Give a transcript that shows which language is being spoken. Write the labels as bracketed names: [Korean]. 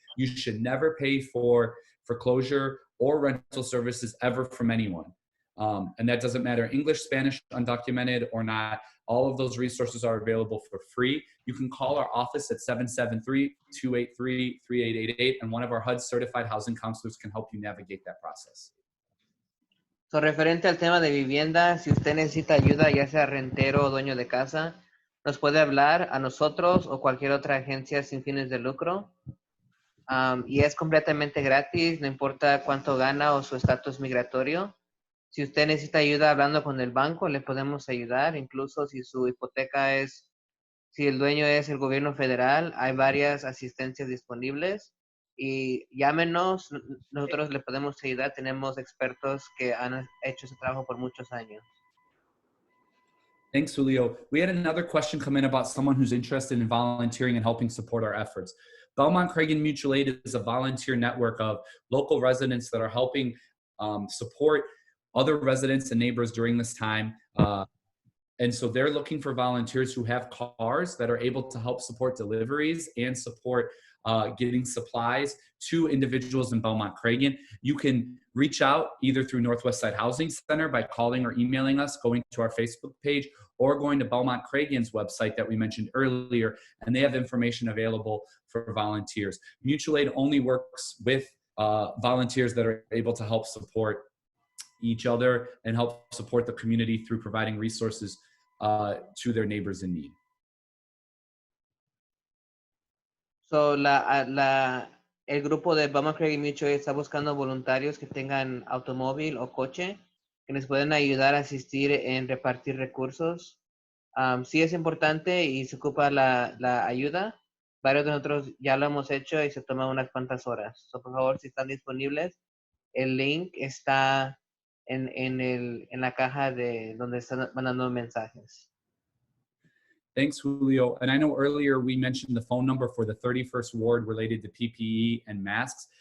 [English] You should never pay for foreclosure or rental services ever from anyone. And that doesn't matter English, Spanish, undocumented or not. All of those resources are available for free. You can call our office at 773-283-3888, and one of our HUD certified housing counselors can help you navigate that process. [Spanish] So, referente al tema de vivienda, si usted necesita ayuda, ya sea rentero o dueño de casa, nos puede hablar a nosotros o cualquier otra agencia sin fines de lucro. Y es completamente gratis, no importa cuánto gana o su estatus migratorio. Si usted necesita ayuda hablando con el banco, le podemos ayudar. Incluso si su hipoteca si el dueño es el gobierno federal, hay varias asistencias disponibles. Y llámenos, nosotros le podemos ayudar. Tenemos expertos que han hecho ese trabajo por muchos años. [English] Thanks, Julio. We had another question come in about someone who's interested in volunteering and helping support our efforts. Belmont Cragin Mutual Aid is a volunteer network of local residents that are helping support other residents and neighbors during this time. And so they're looking for volunteers who have cars that are able to help support deliveries and support getting supplies to individuals in Belmont Cragin. You can reach out either through Northwest Side Housing Center by calling or emailing us, going to our Facebook page, or going to Belmont Cragin's website that we mentioned earlier, and they have information available for volunteers. Mutual aid only works with volunteers that are able to help support each other and help support the community through providing resources to their neighbors in need. [Spanish] So, el grupo de Belmont Cragin Mutual está buscando voluntarios que tengan automóvil o coche que les pueden ayudar a asistir en repartir recursos. Sí es importante y se ocupa la ayuda. Varios de nosotros ya lo hemos hecho y se toma unas cuantas horas. So, por favor, si están disponibles, el link está en la caja de donde están mandando mensajes. [English] Thanks, Julio. And I know earlier we mentioned the phone number for the 31st ward related to PPE and masks.